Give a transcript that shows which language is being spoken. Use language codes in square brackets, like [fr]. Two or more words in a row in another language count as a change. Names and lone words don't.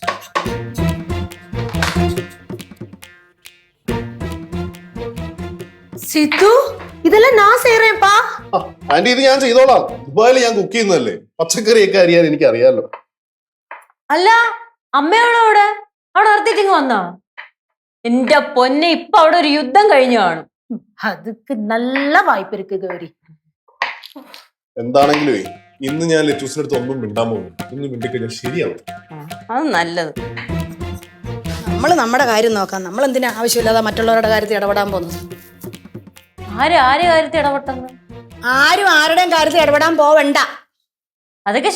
[ml] സിത്തു, ഇതെല്ലാം ഞാൻ ചെയ്യറേപ്പാ. ആന്റി, ഇത് ഞാൻ ചെയ്തോളാം. ദുബായിൽ ഞാൻ കുക്ക് ചെയ്യുന്നതല്ലേ, പച്ചക്കറിയൊക്കെ അറിയാൻ എനിക്ക് അറിയാലോ. അല്ല, അമ്മയോടെ അവിടെ നിർത്തിയിട്ടിങ് വന്നോ? എന്റെ പൊന്നെ, ഇപ്പൊ അവിടെ ഒരു യുദ്ധം കഴിഞ്ഞു കാണും. [ta] அதுக்கு நல்ல வாய்ப்பு இருக்கு கௌரி. [ml] എന്താണെങ്കിലും ഇന്ന് ഞാൻ ലെറ്റൂസിന്റെ അടുത്ത് ഒന്നും മിണ്ടാൻ പോകുന്നു. ഒന്നും മിണ്ടിക്കഴിഞ്ഞാൽ ശരിയാവും. അത് നല്ലത്. നമ്മള് നമ്മുടെ കാര്യം നോക്കാം. നമ്മൾ എന്തിനാ ആവശ്യമില്ലാതെ മറ്റുള്ളവരുടെ കാര്യത്തിൽ ഇടപെടാൻ പോകുന്നത്? ആരെ കാര്യത്തിൽ ഇടപെട്ടെന്ന്? ആരും ആരുടെയും കാര്യത്തിൽ ഇടപെടാൻ പോവണ്ട.